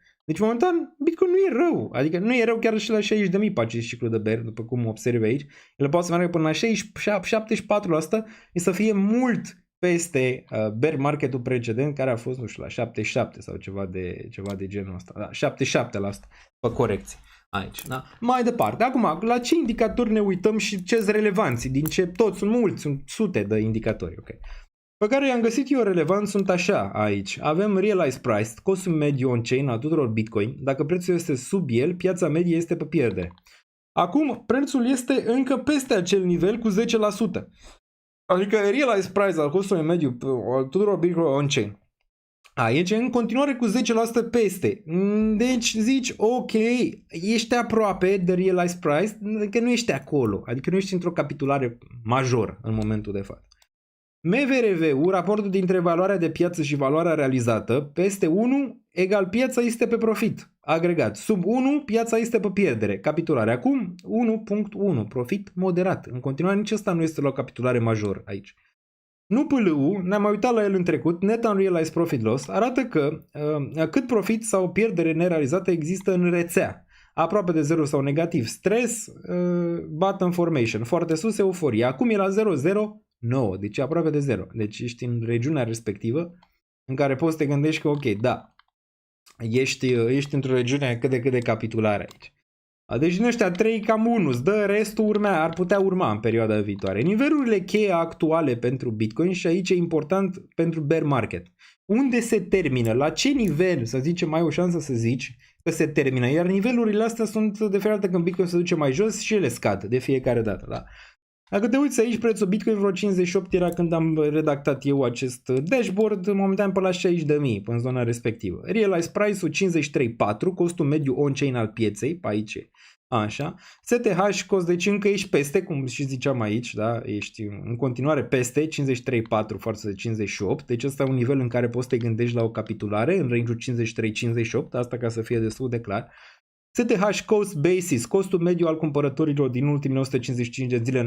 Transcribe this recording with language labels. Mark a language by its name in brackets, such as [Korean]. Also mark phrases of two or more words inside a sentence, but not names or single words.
[Romanian] Deci momentan Bitcoin nu e rău, adică nu e rău chiar și la 60.000 pe acest ciclu de bear, după cum observi aici, el poate să meargă până la 74% și să fie mult peste [English] bear market- [Romanian] ul precedent care a fost, nu știu, la 77 sau ceva de genul ăsta. Da, 77% pe corecție aici. Da? Mai departe. Acum, la ce indicatori ne uităm și ce sunt relevanți? Din ce toți sunt mulți, sunt sute de indicatori, ok? Pe care i-am găsit eu relevant sunt așa aici. Avem [English] realized price, [Romanian] costul mediu on-chain a tuturor Bitcoin. Dacă prețul este sub el, piața medie este pe pierdere. Acum, prețul este încă peste acel nivel cu 10%. Adică [English] realized price [Romanian] al costului mediu al tuturor Bitcoin on-chain. Aici în continuare cu 10% peste. Deci zici, ok, ești aproape de [English] realized price, [Romanian] că nu ești acolo. Adică nu ești într-o capitulare majoră în momentul de față. MVRV-ul, raportul dintre valoarea de piață și valoarea realizată, peste 1 egal piața este pe profit. Agregat. Sub 1, piața este pe pierdere. Capitulare. Acum 1.1, profit moderat. În continuare nici ăsta nu este la o capitulare majoră aici. Nu PLU, ne-am mai uitat la el în trecut, [English] Net Unrealized Profit Loss, [Romanian] arată că cât profit sau pierdere nerealizată există în rețea. Aproape de 0 sau negativ. Stres, [English] bottom formation. [Romanian] Foarte sus, euforie. Acum e la 0,09, deci aproape de 0. Deci ești în regiunea respectivă în care poți să te gândești că ok, da, ești într-o regiune cât de capitulare aici. Deci din ăștia 3 cam 1, îți dă, restul ar putea urma în perioada viitoare. Nivelurile cheie actuale pentru Bitcoin și aici e important pentru [English] bear market. [Romanian] Unde se termină? La ce nivel, să zicem, mai o șansă să zici că se termină? Iar nivelurile astea sunt de fiecare dată când Bitcoin se duce mai jos și ele scad de fiecare dată. Da? Dacă te uiți aici, prețul Bitcoin vreo 58 era când am redactat eu acest dashboard, momentan pe la 60.000 pe în zona respectivă. [English] Realized price- [Romanian] ul 53.4, costul mediu on-chain al pieței, pe aici. Așa. [English] STH cost, [Romanian] deci încă ești peste, cum și ziceam aici, da? Ești în continuare peste 53.4 față de 58, deci ăsta e un nivel în care poți să te gândești la o capitulare în range-ul 53-58, asta ca să fie destul de clar. [English] STH Cost Basis, [Romanian] costul mediu al cumpărătorilor din ultimele 155 de zile.